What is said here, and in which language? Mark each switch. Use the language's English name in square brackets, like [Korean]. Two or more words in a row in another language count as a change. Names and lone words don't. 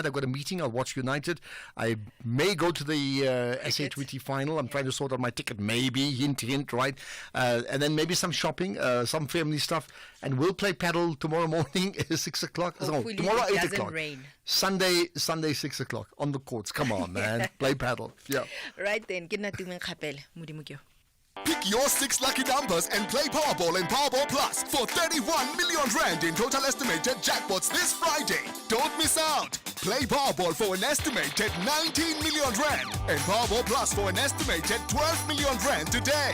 [English] I've got a meeting. I'll watch United. I may go to the SA20 final. I'm trying to sort out my ticket, maybe. Hint, right? And then maybe some shopping, some family stuff. And we'll play paddle tomorrow morning at 6 o'clock. Hopefully tomorrow it 8 doesn't o'clock. rain. Sunday 6 o'clock on the courts. Come on, man. Play paddle. Yeah. Right then, [Tswana] ke nna tumeng kgapele, Modimo ke yo. [English] Pick your 6 lucky numbers and play Powerball and Powerball Plus for 31 million rand in total estimated jackpots this Friday. Don't miss out. Play Powerball for an estimated 19 million rand and Powerball Plus for an estimated 12 million rand today.